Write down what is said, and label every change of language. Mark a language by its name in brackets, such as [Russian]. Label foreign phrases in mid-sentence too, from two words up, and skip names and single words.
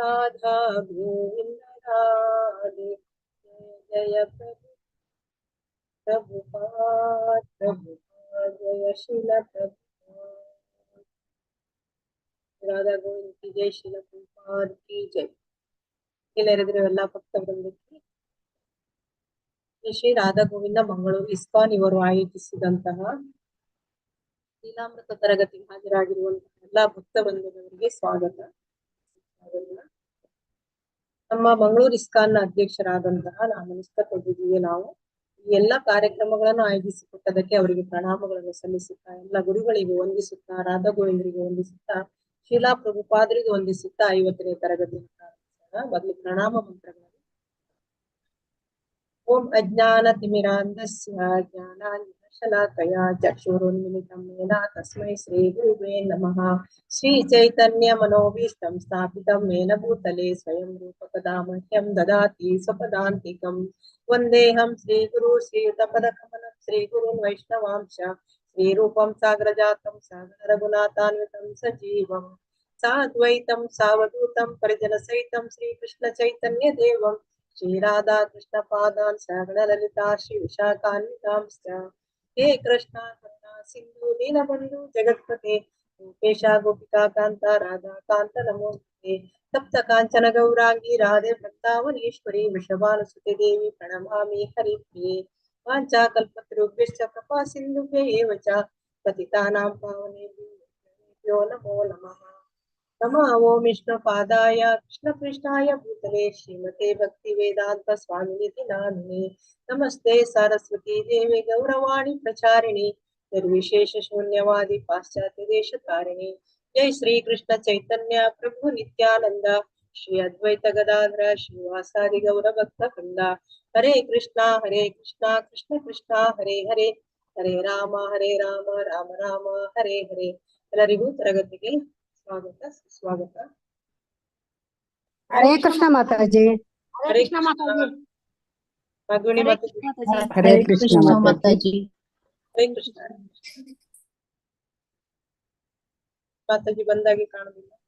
[Hindi] राधे जय जय प्रभुपाद जय शिल प्रभुपाद राधा गोविंद की जय शिल प्रभुपाद की जय [Kannada] ಇಲ್ಲರಿದ್ರೆ ಎಲ್ಲ ಭಕ್ತ ವೃಂದಕ್ಕೆ ಶ್ರೀ ರಾಧಾ ಗೋವಿಂದ ಮಂಗಳೂರು ಇಸ್ಕಾನ್ ಇವರು ಆಯೋಜಿಸಿದಂತಹ ಲೀಲಾಮೃತ ತರಗತಿಗೆ ಹಾಜರಾಗಿರುವಂತಹ ಎಲ್ಲಾ ಭಕ್ತ ವೃಂದದವರಿಗೆ ಸ್ವಾಗತ. ನಮ್ಮ ಮಂಗಳೂರು ಇಸ್ಕಾನ್ನ ಅಧ್ಯಕ್ಷರಾದಂತಹ ನಾಮನಿಷ್ಠ ಪ್ರಭುಜಿಗೆ ನಾವು ಈ ಎಲ್ಲಾ ಕಾರ್ಯಕ್ರಮಗಳನ್ನು ಆಯೋಜಿಸಿಕೊಟ್ಟದಕ್ಕೆ ಅವರಿಗೆ ಪ್ರಣಾಮಗಳನ್ನು ಸಲ್ಲಿಸುತ್ತಾ ಎಲ್ಲ ಗುರುಗಳಿಗೆ ವಂದಿಸುತ್ತಾ ರಾಧಾ ಗೋವಿಂದರಿಗೆ ವಂದಿಸುತ್ತಾ ಶೀಲಾ ಪ್ರಭುಪಾದರಿಗೆ ವಂದಿಸುತ್ತಾ 50ನೇ ತರಗತಿಯನ್ನು ಪ್ರಾರಂಭಿಸೋಣ. ಮೊದಲು ಪ್ರಣಾಮ ಮಂತ್ರಗಳನ್ನು. [Sanskrit] ओम अज्ञानतिमिरान्धस्य ज्ञानाञ्जनशलाकया चक्षुरुन्मिलितं येन तस्मै श्रीगुरुवे नमः. श्रीचैतन्यमनोभीष्टं स्थापितं येन भूतले स्वयं रूपकदा मह्यं ददाति स्वपदान्तिकं वन्देऽहं श्रीगुरु श्रीयुतपदकमलं श्रीगुरुं वैष्णवांश श्रीरूपं साग्रजातं सागररघुनाथान्वितं सजीवं साद्वैतं सावधूतं परिजनसहितं श्रीकृष्णचैतन्यदेवं श्री राधा कृष्ण पादान श्रवण ललिता श्री विशाखान्वितांश्च हे कृष्ण करुणा सिंधु दीनबंधु जगत्पते गोपेश गोपिका कांता राधा कांत नमोस्तुते तप्त कांचन गौरांगी राधे वृंदावनेश्वरी वृषभानुसुते देवी प्रणमामि हरिप्रिये वाञ्छाकल्पतरुभ्यश्च कृपा सिन्धुभ्य एव च पतितानां पावनेभ्यो नमो नमः नमः ओं विष्णुपादाय कृष्णपृष्ठाय भूतले श्रीमते भक्तिवेदान्त स्वामिनिति नामिने नमस्ते सरस्वती देवे गौरवाणी प्रचारिणी निर्विशेष शून्यवादी पाश्चात्य देश तारिणी जय श्री कृष्ण चैतन्य प्रभु नित्यानंद श्री अद्वैत गदाधर श्रीवासादि गौर भक्त वृंद हरे कृष्णा कृष्ण कृष्णा हरे हरे हरे राम राम राम हरे हरे [Kannada] ಎಲ್ಲರಿಗೂ ತರಗತಿಗೆ ಸ್ವಾಗತ ಸುಸ್ವಾಗತ ಹರೇ ಕೃಷ್ಣ ಮಾತಾಜಿ. ಹರೇ ಕೃಷ್ಣ ಮಾತಾಜಿ. ಮಗುಣಿ ಮಾತಾಜಿ. ಹರೇ ಕೃಷ್ಣ ಮಾತಾಜಿ. ಹರೇ ಕೃಷ್ಣ ಮಾತಾಜಿ ಬಂದಾಗೆ ಕಾಣುದಿಲ್ಲ.